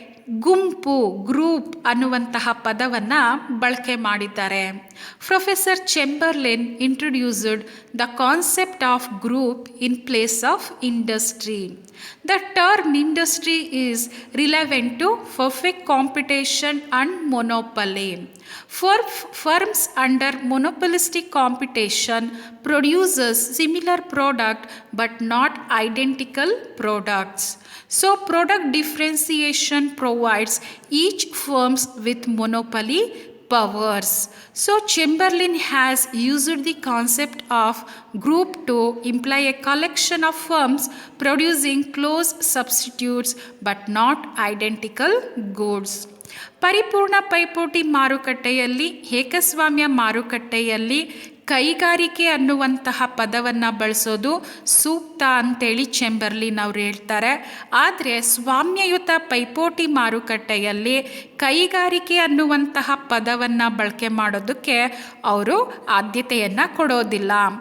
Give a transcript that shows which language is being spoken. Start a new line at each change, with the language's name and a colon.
Kannada: ಗುಂಪು ಗ್ರೂಪ್ ಅನ್ನುವಂತಹ ಪದವನ್ನು ಬಳಕೆ ಮಾಡಿದ್ದಾರೆ.
English: Professor Chamberlin introduced the concept of group in place of industry. The term industry is relevant to perfect competition and monopoly. For firms under monopolistic competition produces similar product but not identical products. So product differentiation provides each firms with monopoly powers. So Chamberlain has used the concept of group to imply a collection of firms producing close substitutes but not identical goods.
Kannada: ಪರಿಪೂರ್ಣ ಪೈಪೋಟಿ ಮಾರುಕಟ್ಟೆಯಲ್ಲಿ ಏಕಸ್ವಾಮ್ಯ ಮಾರುಕಟ್ಟೆಯಲ್ಲಿ ಕೈಗಾರಿಕೆ ಅನ್ನುವಂತಹ ಪದವನ್ನು ಬಳಸೋದು ಸೂಕ್ತ ಅಂತೇಳಿ ಚೆಂಬರ್ಲಿನ್ ಅವರು ಹೇಳ್ತಾರೆ. ಆದರೆ ಸ್ವಾಮ್ಯಯುತ ಪೈಪೋಟಿ ಮಾರುಕಟ್ಟೆಯಲ್ಲಿ ಕೈಗಾರಿಕೆ ಅನ್ನುವಂತಹ ಪದವನ್ನು ಬಳಕೆ ಮಾಡೋದಕ್ಕೆ ಅವರು ಆದ್ಯತೆಯನ್ನು ಕೊಡೋದಿಲ್ಲ.